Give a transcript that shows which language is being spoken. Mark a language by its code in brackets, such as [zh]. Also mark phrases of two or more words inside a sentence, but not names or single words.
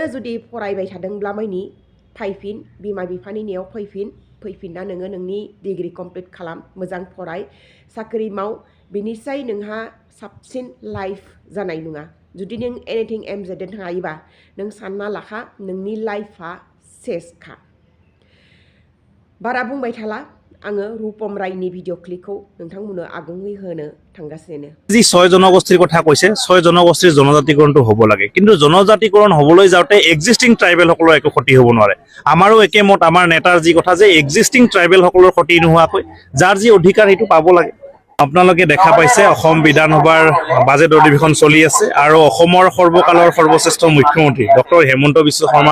[brx] जुदि फरायबाय थादोंब्ला मानि फैफिन बिमा बिफानि नेयाव फैफिनना नोङो नोंनि [en] degree complete [brx] खालाम मोजां फराय साख्रि माव बिनिसाय नोंहा साबसिन लाइफ जानाय नङा जुदि नों एनिथिं एमजेदों थायोबा नों सानना लाखा नोंनि लाइफआ सेसखा बारा बुंबाय थाला आङो रूपम रायनि भिडिअ क्लिपखौ नोंथांमोननो आगुङै होनो थांगासिनो [as] যি 6 জনগোষ্ঠীৰ কথা কৈছে 6 জনগোষ্ঠীৰ জনজাতিকৰণটো হ'ব লাগে কিন্তু জনজাতিকৰণ হ'বলৈ যাওঁতে [en] existing tribalsakolor [as] একো ক্ষতি হ'ব নোৱাৰে আমাৰো একেমত আমাৰ নেতাৰ যি কথা যে [en] existing tribalsakolor [as] ক্ষতি নোহোৱাকৈ যাৰ যি অধিকাৰ সেইটো পাব লাগে আপোনালোকে দেখা পাইছে অসম বিধানসভাৰ বাজেট অধিৱেশন চলি আছে আৰু অসমৰ সৰ্বকালৰ সৰ্বশ্ৰেষ্ঠ মুখ্যমন্ত্ৰী ডক্টৰ হেমন্ত বিশ্ব শৰ্মা